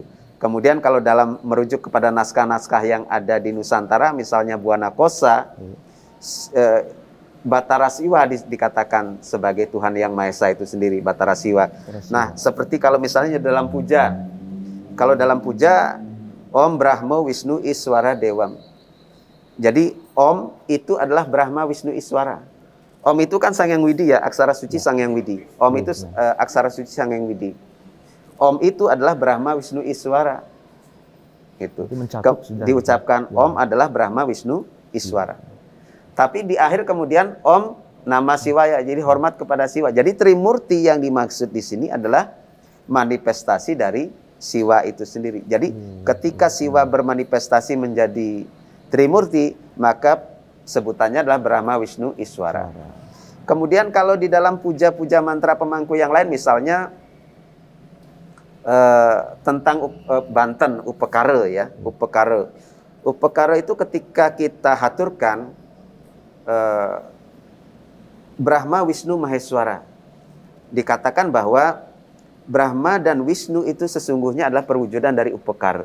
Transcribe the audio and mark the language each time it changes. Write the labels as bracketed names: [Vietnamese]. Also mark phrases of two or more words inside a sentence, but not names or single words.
[Indonesian] Kemudian kalau dalam merujuk kepada naskah-naskah yang ada di Nusantara, misalnya Buana Kosa, Batara Siwa dikatakan sebagai Tuhan Yang Maha Esa itu sendiri, Batara Siwa. Nah, seperti kalau misalnya dalam puja, kalau dalam puja [Sanskrit] Om Brahma Wisnu Iswara Dewam. [Indonesian] Jadi Om itu adalah Brahma Wisnu Iswara. Om itu kan Sang Hyang Widi ya, aksara suci Sang Hyang Widi. Om itu aksara suci Sang Hyang Widi. Om itu adalah Brahma Wisnu Iswara. Itu diucapkan Om adalah Brahma Wisnu Iswara. Tapi di akhir kemudian [Sanskrit] Om nama Siwaya, [Indonesian] jadi hormat kepada Siwa. Jadi Trimurti yang dimaksud di sini adalah manifestasi dari Siwa itu sendiri. Jadi ketika Siwa bermanifestasi menjadi Trimurti, maka sebutannya adalah Brahma Wisnu Iswara. Kemudian kalau di dalam puja-puja mantra pemangku yang lain, misalnya tentang Banten, Upekara ya, Upekara. Upekara itu ketika kita haturkan Brahma Wisnu Maheswara, dikatakan bahwa Brahma dan Wisnu itu sesungguhnya adalah perwujudan dari Upekara.